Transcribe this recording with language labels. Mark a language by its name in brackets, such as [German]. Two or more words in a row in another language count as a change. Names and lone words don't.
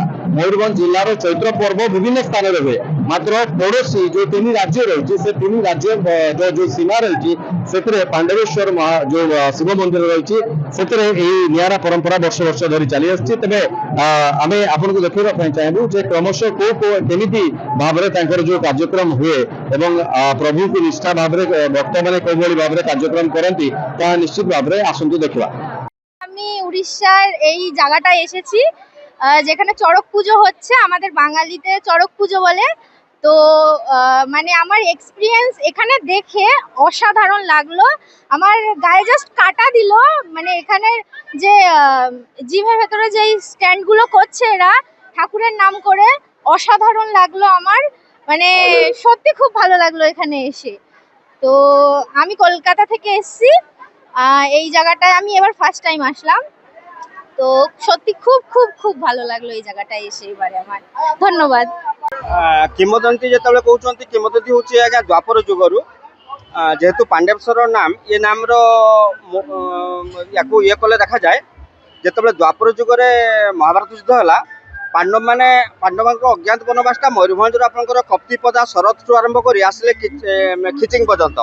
[Odia] ମୟୂରଭଞ୍ଜ ଜିଲ୍ଲାର ଚୈତ୍ର ପର୍ବ ବିଭିନ୍ନ ସ୍ଥାନରେ ହୁଏ, ମାତ୍ର ପଡୋଶୀ ଯୋଉ 3 ରାଜ୍ୟ ରହିଛି ସେ 3 ରାଜ୍ୟ ଯୋଉ ସୀମା ରହିଛି ସେଥିରେ ପାଣ୍ଡବେଶ୍ୱର ଯୋଉ ଶିବ ମନ୍ଦିର ରହିଛି ସେଥିରେ ଏହି ନିଆରା ପରମ୍ପରା ବର୍ଷ ବର୍ଷ ଧରି ଚାଲି ଆସିଛି। ତେବେ ଆମେ ଆପଣଙ୍କୁ ଦେଖାଇବା ପାଇଁ ଚାହିଁବୁ ଯେ କ୍ରମଶଃ କୋଉ କେମିତି ଭାବରେ ତାଙ୍କର ଯୋଉ କାର୍ଯ୍ୟକ୍ରମ ହୁଏ ଏବଂ ପ୍ରଭୁଙ୍କୁ ନିଷ୍ଠା ଭାବରେ ଭକ୍ତମାନେ କୋଉଭଳି ଭାବରେ କାର୍ଯ୍ୟକ୍ରମ କରନ୍ତି ତାହା ନିଶ୍ଚିତ ଭାବରେ ଆସନ୍ତୁ ଦେଖିବା। [Bangla] আমি উড়িষ্যার এই জায়গাটায় এসেছি যেখানে চড়ক পুজো হচ্ছে, আমাদের বাঙালিতে চড়ক পুজো বলে। তো মানে আমার এক্সপিরিয়েন্স এখানে দেখে অসাধারণ লাগলো, আমার গায়ে জাস্ট কাটা দিল। মানে এখানের যে জিমের ভেতরে যেই স্ট্যান্ডগুলো করছে এরা ঠাকুরের নাম করে, অসাধারণ লাগলো আমার। মানে সত্যি খুব ভালো লাগলো এখানে এসে। তো আমি কলকাতা থেকে এসেছি, এই জায়গাটায় আমি এবার [English] first time [Bangla] আসলাম। তো সত্যি খুব খুব খুব ভালো লাগলো এই জায়গাটায় এসে এবারে আমার। ধন্যবাদ। [Odia] কিংবদন্তি যেତେବେଳେ କହୁଛନ୍ତି, କିମ୍ବଦନ୍ତୀ ହେଉଛି ଆଜ୍ଞା ଦ୍ୱାପର ଯୁଗରୁ, ଯେହେତୁ ପାଣ୍ଡବେଶ୍ୱର ନାମ ଏ ନାମର ୟାକୁ ଇଏ କଲେ ଦେଖାଯାଏ। ଯେତେବେଳେ ଦ୍ୱାପର ଯୁଗରେ ମହାଭାରତ ଯୁଦ୍ଧ ହେଲା, ପାଣ୍ଡବଙ୍କ ଅଜ୍ଞାତ ବନବାସଟା ମୟୂରଭଞ୍ଜରୁ ଆପଣଙ୍କର କପ୍ତିପଦା ଶରତଠୁ ଆରମ୍ଭ କରି ଆସିଲେ ଖିଚିଂ ପର୍ଯ୍ୟନ୍ତ।